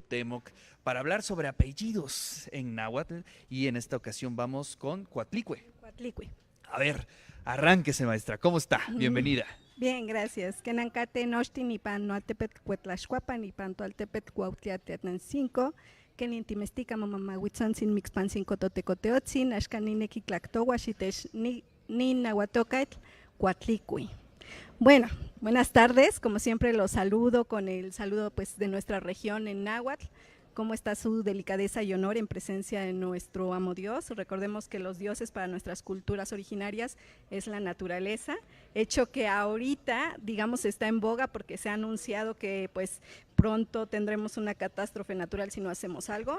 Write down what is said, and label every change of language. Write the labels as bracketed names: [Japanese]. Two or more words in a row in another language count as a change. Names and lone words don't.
[Spanish] Cuauhtémoc para hablar sobre apellidos en náhuatl y en esta ocasión vamos con Coatlicue. Coatlicue. A ver, arránquese maestra, ¿cómo está? Bienvenida. Bien, gracias. [Nahuatl languages] Kenancate nochtin ipan noaltepet cuetlaxcuapan ipan toaltepet cuautliateatnancinco, kenintimestica mamamahuitzon sin mixpan cinco totecoteotzin, axcanineki tlactowa xitex nin nahuatocaitl Coatlicue. [Spanish] Bueno, buenas tardes, como siempre los saludo con el saludo pues de nuestra región en náhuatl. ¿Cómo está su delicadeza y honor en presencia de nuestro amo Dios? Recordemos que los dioses para nuestras culturas originarias es la naturaleza, hecho que ahorita, digamos, está en boga porque se ha anunciado que pues pronto tendremos una catástrofe natural si no hacemos algo.